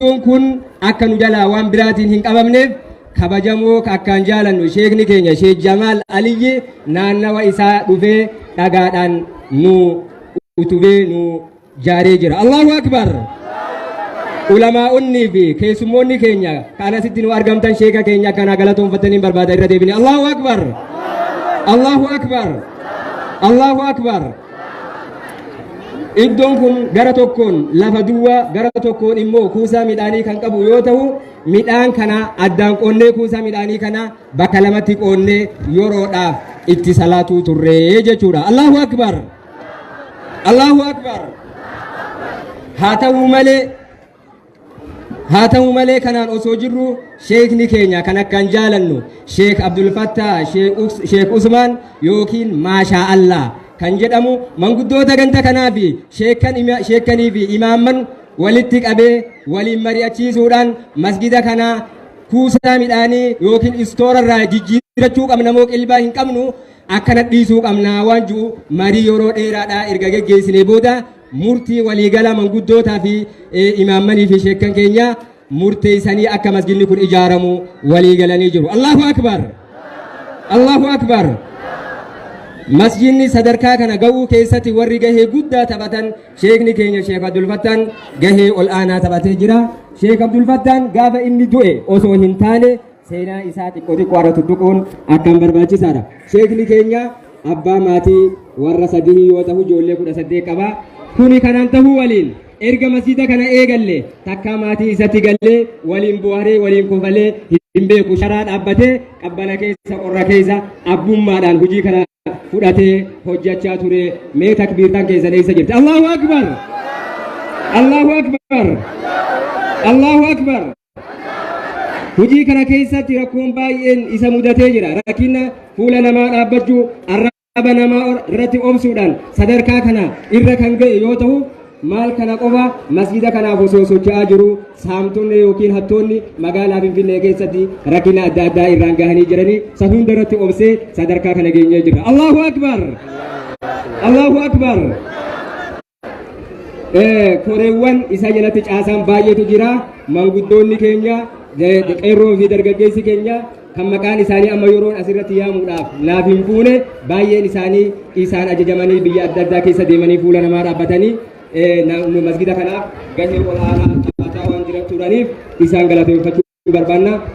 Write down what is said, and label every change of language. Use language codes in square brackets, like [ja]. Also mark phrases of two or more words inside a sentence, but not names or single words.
[om] kun akka nu jalaa waan biraatiin hin qabamneef kabajamoo akkaan jaalannu sheekni keenya Sheek Jamaal Aliyyi naannawa isaa dhufee dhagaadhaan nu utubee nu jaaree jira. [ar] الله أكبر. [om] Ulamaa'onni fi keessummoonni keenya kan asitti nu argamtan sheeka keenya kana galatoonfatanii barbaada irra deebine. [ar] الله أكبر. الله أكبر. الله أكبر. [om] Iddoon kun gara tokkoon lafa duwwaa gara tokkoon immoo kuusaa midhaanii kan qabu yoo ta'u midhaan kana addaan qoonnee kuusaa midhaanii kana bakka lamatti qoonnee yeroodhaaf itti salaatuu turree jechuudha. [ar] الله أكبر. الله أكبر. [om] haa ta'u malee kanaan osoo jirru sheekni keenya kan akkaan jaalannu Sheek Abdul Fattah Sheek Usmaan yookiin [ar] ما شاء الله [om] kan jedhamu manguddoota ganda kanaa fi sheekanii fi imaamman walitti qabee waliin mari'achiisuudhaan masgida kanaa kuusaa midhaanii yookiin istoorarraa jijjiirachuu qabna moo qilbaa hin qabnu akkana dhiisuu qabna waan jiru marii yeroo dheeraadhaa erga geggeessinee booda murtii waliigala manguddootaa fi imaammanii fi sheekan keenya murteessanii akka masgidni kun ijaaramu waliigalanii jiru. [ar] الله أكبر. الله أكبر. [om] Masjidni sadarkaa kana ga'uu keessatti warri gahee guddaa taphatan sheekni keenya Sheek Abdul Fattaan gahee ol aanaa taphatee jira. Sheek Abdul Fattaan gaafa inni du'e osoo hin taane seenaa isaa xiqqoo irra tuttuquun akkaan barbaachisaadha. Sheekni keenya abbaa maatii warra sadii yoo ta'u ijoollee 18 qaba. Kuni kanaan tahuu waliin erga masjida kana eegalle takka maatii isatti gallee waliin bu'aaree waliin kofalee hin beeku sharaa dhaabbatee qabbana keessa qorra keessa abbummaadhaan hojii kana fudhatee hojjechaa ture. Mee takbiirtaan keessan eessa jirti? [ar] الله أكبر. الله أكبر. الله أكبر. [om] Hojii kana keessatti rakkoon baay'een isa mudatee jira. Rakkina fuula namaa dhaabbachuu arraba namaa irratti obsuudhaan sadarkaa kana irra kan ga'e yoo ta'u maal kana qofa masjida kanaaf osoo socho'aa jiru saamtonni yookiin hattoonni magaalaa Finfinnee keessatti rakkina adda addaa irraan gahanii jiranii isa hunda irratti obsee sadarkaa kana geenyee jira. [ar] الله أكبر. الله أكبر. [om] Koreewwan isa jalatti caasaan baay'eetu jira. Manguddoonni keenya qeerroo fi dargaggeessi keenya kan maqaan isaanii amma yeroon asirratti yaamuudhaaf naaf hin fuune baay'een isaanii isaan ajajamanii biyya adda addaa keessa deemanii fuula namaa dhaabbatanii masgida kanaaf gahee olaanaa taphataa waan turaniif isaan galateeffachuu barbaanna.